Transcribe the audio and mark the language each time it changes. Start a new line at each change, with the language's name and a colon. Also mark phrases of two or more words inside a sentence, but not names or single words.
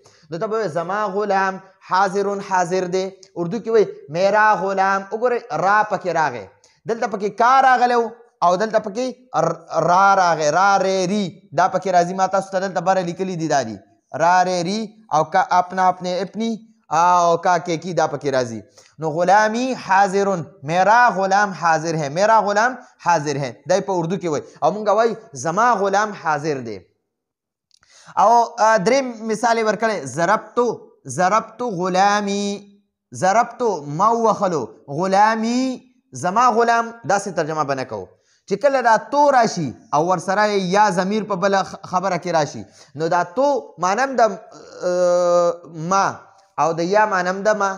Pashto: نو ته به زما غلام حاضر حاضر دی. اردو کې وایي
Urdu: میرا غلام.
Pashto: وګورئ را پکې راغی، دلته پکې کا راغلی او دلته پکې را راغی، را ری ری دا پکې راځي. ما تاسو ته دلته بره لیکلي دي دا دي را ری ری او کا
Urdu: اپنا اپنے اپنی
Pashto: او
Urdu: کا کی
Pashto: دا پکې راځي.
Urdu: نو غلامی حاضر، میرا غلام حاضر ہے، میرا غلام حاضر ہے،
Pashto: دا په اردو کې وای. او مونږ وای زما غلام حاضر دی. او درې مثال ورکړی،
Arabic: ضربتو غلامی، ضربتو ما
Pashto: وخلو، غلامی زما غلام. داسې ترجمه به نه کوو. چې کله دا تو راشي او ورسره یا ضمیر په بله خبره کې راشي، نو دا تو مانم د ما او د یا مانم د ما.